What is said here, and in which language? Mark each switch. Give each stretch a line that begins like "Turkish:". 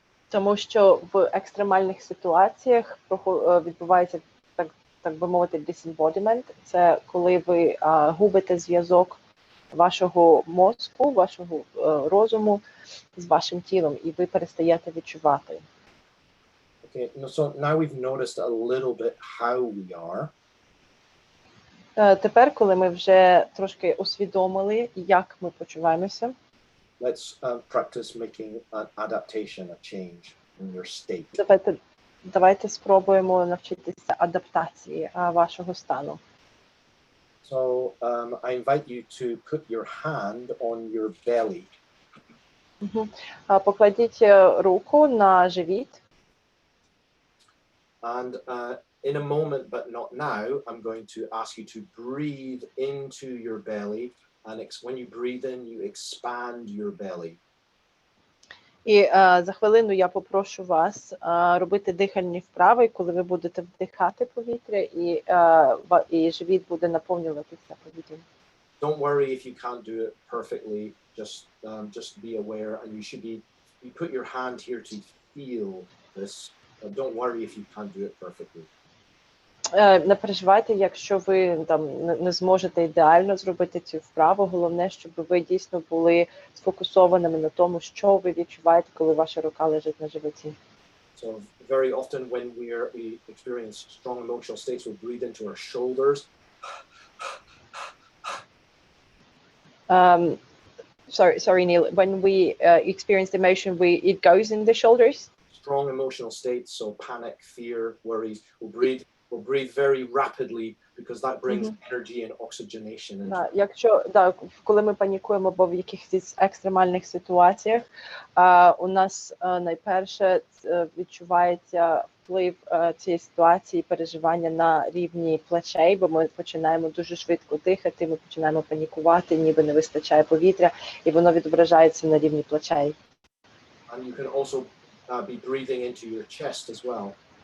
Ukrainian: Тому що в екстремальних ситуаціях відбувається, так би мовити, disembodiment. Це коли ви губите зв'язок вашого мозку, вашого розуму з вашим тілом, і ви перестаєте відчувати.
English: Okay, so now we've noticed a little bit how we are.
Ukrainian: Тепер, коли ми вже трошки усвідомили, як ми почуваємося,
English: Let's practice making an adaptation, a change in your state.
Ukrainian: давайте спробуємо навчитися адаптації вашого стану.
English: So I invite you to put your hand on your belly.
Ukrainian: Покладіть руку на живіт.
English: And in a moment, but not now, I'm going to ask you to breathe into your belly. And when you breathe in, you expand your belly.
Ukrainian: І за хвилину я попрошу вас робити дихальні вправи, коли ви будете вдихати повітря, і живіт буде наповнюватися повітрям.
English: Don't worry if you can't do it perfectly. Just be aware, and you put your hand here to feel this. Don't worry if you can't do it perfectly.
Ukrainian: Не переживайте, якщо ви там не зможете ідеально зробити цю вправу. Головне, щоб ви дійсно були сфокусованими на тому, що ви відчуваєте, коли ваша рука лежить на животі.
English: So very often when we experience strong emotional states, we'll breathe into our shoulders. Sorry, Neil. When we experience emotion, it goes in the shoulders. Strong emotional states, so panic, fear, worries. We'll breathe very rapidly because that brings energy and oxygenation.
Ukrainian: Коли ми панікуємо або в якихось екстремальних ситуаціях, у нас найперше відчувається вплив цієї ситуації, переживання на рівні плечей, бо ми починаємо дуже швидко дихати, ми починаємо панікувати, ніби не вистачає повітря, і воно відображається на рівні плечей.
English: And you can also be breathing into your chest as well.